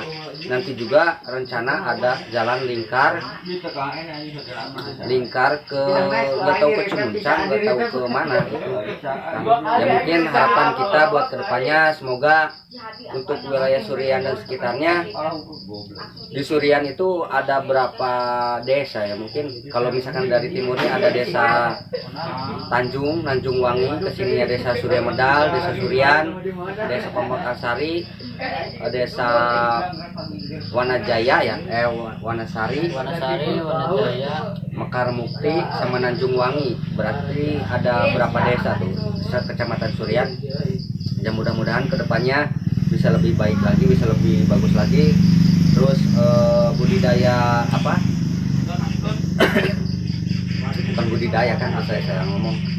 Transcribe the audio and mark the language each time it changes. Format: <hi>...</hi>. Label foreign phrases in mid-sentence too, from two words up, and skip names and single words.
<id>Nanti juga rencana ada jalan lingkar ke nggak tahu ke Cimuncang, nggak tahu ke mana gitu. Ya mungkin harapan kita buat kedepannya semoga untuk wilayah Surian dan sekitarnya, di Surian itu ada berapa desa ya, mungkin kalau misalkan dari timurnya ada desa Tanjung Wangi, kesininya desa Surya Medal, desa Surian, desa Pamekarsari, desa Wanajaya ya, Wanasari, Wanajaya, Mekar Mukti, sama Nanjung Wangi. Berarti ada berapa desa tuh, kecamatan Surian. Ya mudah-mudahan kedepannya bisa lebih baik lagi, bisa lebih bagus lagi. Terus budidaya apa? Bukan budidaya kan, saya ngomong.</id>